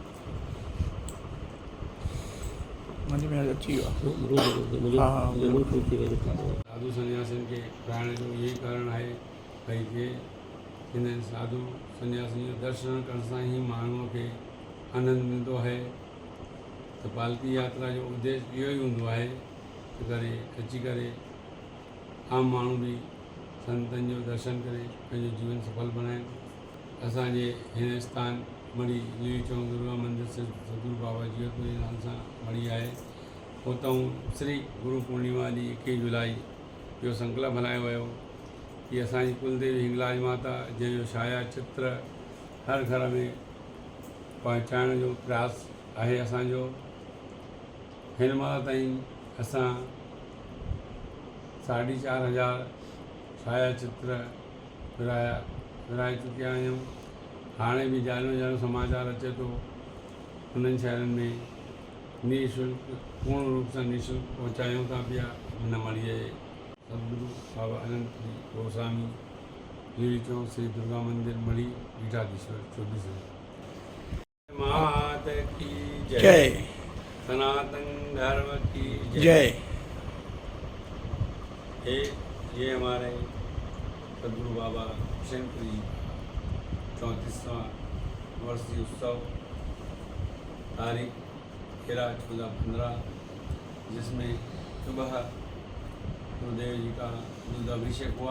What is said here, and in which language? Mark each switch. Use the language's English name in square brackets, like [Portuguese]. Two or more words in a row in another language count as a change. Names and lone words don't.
[Hindi] साधु सन्यासी के कारण जो यही कारण है भाई के इन साधु सन्यासी दर्शन करना ही मानव के आनंद मिलंदो है। [Sindhi] तो पालकी यात्रा जो उद्देश्य इहो ई हूंदो आहे त करे अची करे आम माण्हू भी संतनि जो दर्शन करे पंहिंजो जीवन सफल बनाइनि। असांजे हिन स्थान मढ़ी लीली चौक दुर्गा मंदिर से सतगुरु बाबा जीवतपुरी नाम सां मढ़ी आहे। उतां श्री गुरु पूर्णिमा ॾींहुं 21 जुलाई जो संकल्प हलायो वियो कि असांजी कुलदेवी हिंगलाज माता जंहिंजो छाया चित्र हर घर में पहुचाइण जो प्रयास आहे असांजो। हिन महिल ताईं असां 4,500 छाया चित्र विराए चुकिया आहियूं। हाणे भी जानो समाचार अचे थो उन्हनि शहरनि में निःशुल्क, पूर्ण रूप सां निःशुल्क पहुचायूं था पिया। हिन मढ़ीअ सतगुरु बाबा अनंतपुरी गोस्वामी लीली चौक श्री दुर्गा मंदिर मढ़ी पीठाधीश्वर 24 [Hindi] मात की जय, सनातन धर्म की जय। ये हमारे सदगुरु बाबा किशनपुरी 34वां वर्षीय उत्सव तारीख 13-14-15, जिसमें सुबह गुरुदेव जी का दूध अभिषेक हुआ।